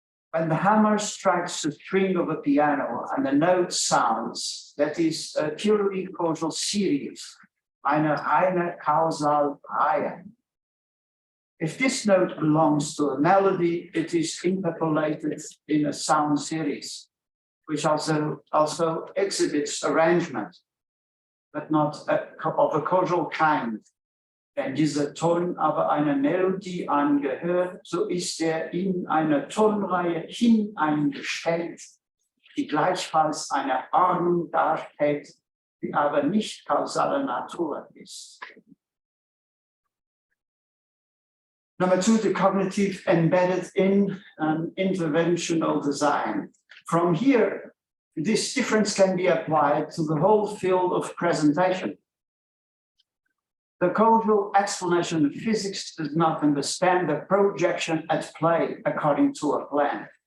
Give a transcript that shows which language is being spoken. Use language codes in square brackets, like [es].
[en] When the hammer strikes the string of a piano and the note sounds, that is a purely causal series, [de] eine reine Kausalreihe. [en] If this note belongs to a melody, it is interpolated in a sound series, which also exhibits arrangement, but not of a causal kind. [de] Wenn dieser Ton aber einer Melodie angehört, so ist in einer Tonreihe hineingestellt, die gleichfalls eine Ordnung darstellt, die aber nicht kausaler Natur ist. [en] Number two, the cognitive embedded in an interventional design. From here, this difference can be applied to the whole field of presentation. The causal explanation of physics does not understand the projection at play according to a plan.